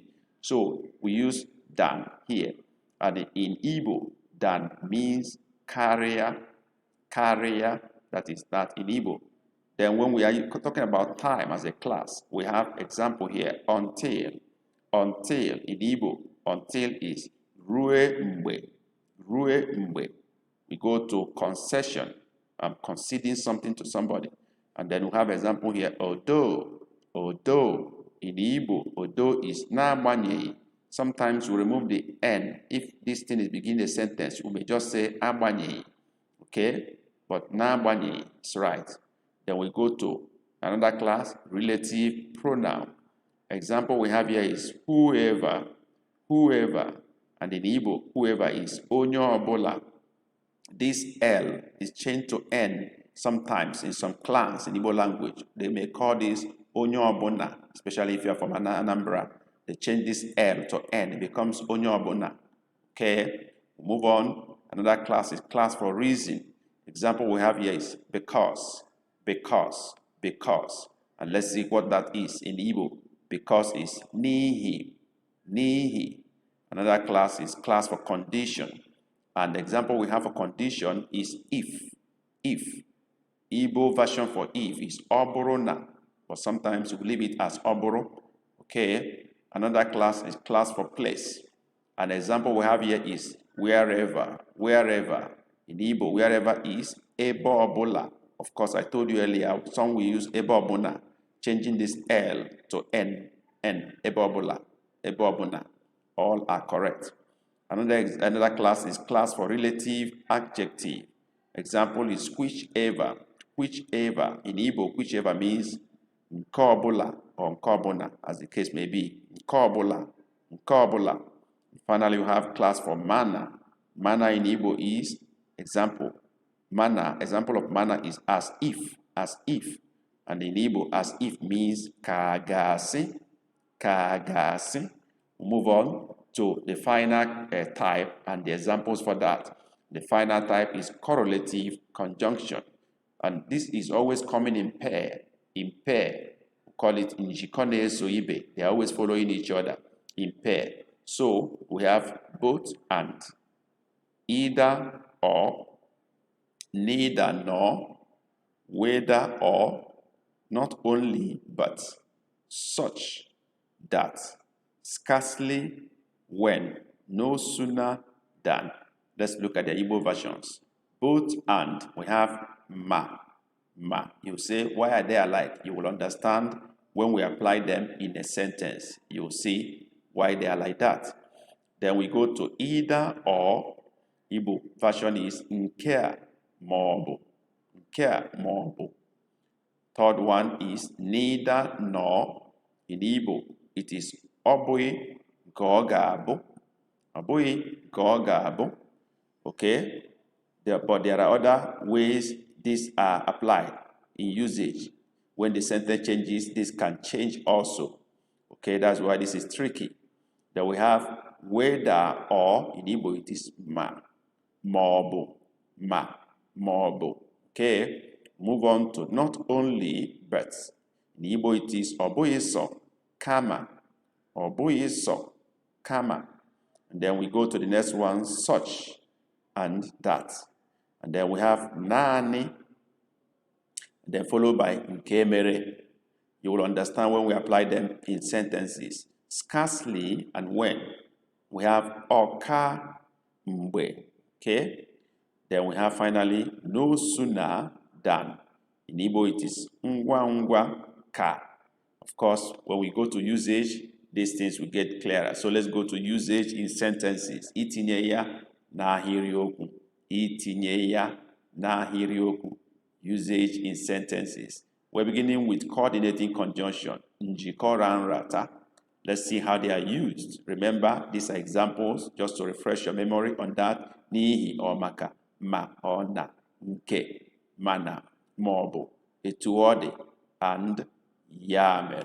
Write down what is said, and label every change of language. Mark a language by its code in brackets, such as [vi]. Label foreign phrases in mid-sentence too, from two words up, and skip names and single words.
[en] So we use than here. And in Igbo, than means carrier, that is that in Igbo. Then when we are talking about time as a class, we have example here, until. Until in Igbo, until is [ig] rue mgbe. [en] We go to concession. I'm conceding something to somebody. And then we have example here, although in Igbo, although is n'agbanyeghị. Sometimes we remove the N. If this thing is beginning a sentence, we may just say agbanyeghị, okay? But n'agbanyeghị is right. Then we go to another class, relative pronoun. Example we have here is whoever. And in Igbo, whoever is [ig] onye ọbụla. [en] This L is changed to N. Sometimes in some clans in Igbo language, they may call this [ig] onye ọbụla, [en] especially if you are from Anambra. They change this L to N, it becomes [ig] onye ọbụla. [en] Okay, move on. Another class is class for reason. Example we have here is because. And let's see what that is in Igbo. Because is n'ihi. Another class is class for condition. And the example we have for condition is if. Igbo version for if is oborona, but sometimes we leave it as oboro. Okay. Another class is class for place. An example we have here is wherever. In Igbo, wherever is [ig] ebe ọbụla. [en] Of course, I told you earlier, some will use [ig] ebe ọbụla, [en] changing this L to N, [ig] ebe ọbụla. [en] All are correct. Another class is class for relative adjective. Example is whichever. In Igbo, whichever means [ig] nke ọbụla [en] or [ig] nke ọbụna, [en] as the case may be. [ig] Nke ọbụla. [en] Finally, we have class for manner. Manner in Igbo is example. Example of manner is as if. And in Igbo, as if means kagasi. Move on to the final type and the examples for that. The final type is correlative conjunction. And this is always coming in pair. We call it [ig] njikọ so ibe. [en] They are always following each other in pair. So we have both and, either or, neither nor, whether or, not only but, such, that, scarcely, when, no sooner than. Let's look at the Igbo versions. Both and, we have ma. You say, why are they alike? You will understand when we apply them in a sentence. You will see why they are like that. Then we go to either or. Igbo version is [ig] nke maọbụ. [en] Third one is neither nor. In Igbo, it is [ig] ọbụghị nke ọ ga-abụ. [en] Okay? But there are other ways these are applied in usage. When the sentence changes, this can change also. Okay, that's why this is tricky. Then we have whether or. In Igbo, it is maọbụ. Okay, move on to not only but. In Igbo, it is [ig] ọbụghị sọ kama. [en] And then we go to the next one, such and that. And then we have naanị, then followed by [ig] nke mere. [en] You will understand when we apply them in sentences. scarcely, and when. We have [ig] oka mbe. [en] Okay? Then we have finally no sooner than. In Igbo, it is [ig] ngwa ngwa ka. [en] Of course, when we go to usage, these things will get clearer. So let's go to usage in sentences. [ig] Itinye ya n'ahịrịokwu. Itinye ya n'ahịrịokwu. [en] Usage in sentences. We're beginning with coordinating conjunction. [ig] Njikọra nrata. [en] Let's see how they are used. Remember, these are examples, just to refresh your memory on that. [ig] N'ihi or maka, ma or na, nke, mana, maọbụ, etu ọ dị, and ya mere.